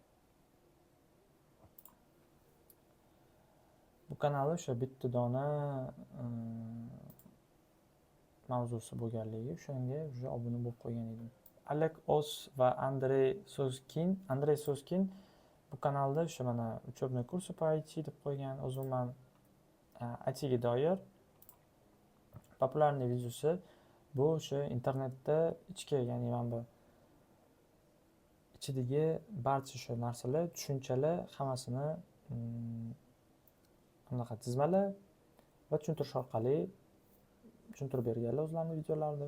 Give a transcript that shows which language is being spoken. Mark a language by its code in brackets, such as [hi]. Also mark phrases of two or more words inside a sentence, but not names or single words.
[uz] Bu kanalda o'sha bitta dona mavzusi bo'lganligi, o'shanga уже obuna bo'lib qo'ygan edim. Alek Os va Andrey Soskin bu kanalda o'sha mana [ru] учебный курсы по IT [uz] deb qo'ygan. O'zim ham ITga doir populyarniy videosi bu o'sha internetda ichki, ya'ni mana bu ichidagi barcha shu narsalar, tushunchalar hammasini bunaqa tizmalar va tushuntirish orqali tushuntirib berganlar o'zlarini videolarida.